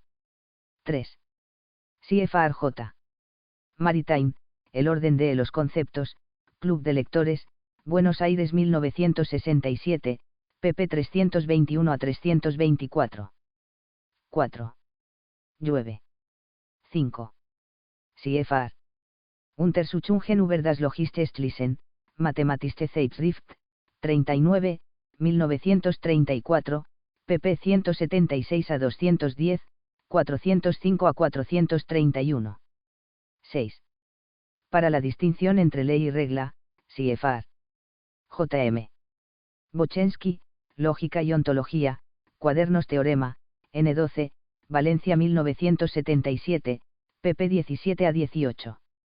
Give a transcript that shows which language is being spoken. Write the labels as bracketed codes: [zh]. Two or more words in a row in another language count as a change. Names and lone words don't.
[es] 3. CFR J. Maritain, El orden de los conceptos, Club de Lectores, Buenos Aires 1967, pp 321 a 324. 4. Llueve. 5. CFR. Untersuchungen über das logisches Lesen, Mathematische Zeitschrift, 39, 1934, pp 176 a 210, 405 a 431. 6. Para la distinción entre ley y regla, CFR. J.M. Bochensky, Lógica y Ontología, Cuadernos Teorema, N12, Valencia 1977, pp 17 a 18.